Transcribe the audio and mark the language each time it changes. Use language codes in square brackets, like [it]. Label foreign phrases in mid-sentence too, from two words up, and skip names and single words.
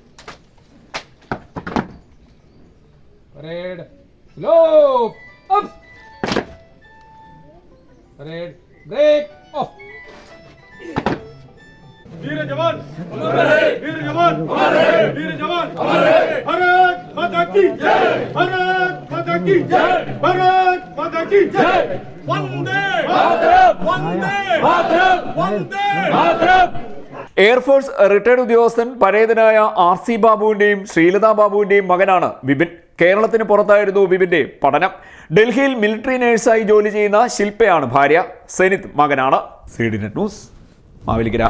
[en] Parade. Slope. Up. Parade. Break. Off. [hi] वीर जवान अमर रहे, वीर जवान अमर रहे, वीर जवान अमर रहे। भारत माता की जय, भारत माता की जय, भारत माता की जय। वंदे मातरम, वंदे मातरम, वंदे मातरम. [en] Air Force retired [ml] ഉദ്യോഗസ്ഥൻ പരേതനായ RC ബാബുവിന്റെയും ശ്രീലത ബാബുവിന്റെയും മകനാണ് ബിപിൻ. കേരളത്തിന് പുറത്തായിരുന്നു ബിപിന്റെ പഠനം. ഡൽഹിയിൽ [en] military nurse [ml] ജോലി ചെയ്യുന്ന ശില്പയാണ് ഭാര്യ. സെനിത് മകനാണ്. CD നെറ്റ് ന്യൂസ്, മാവേലിക്കര.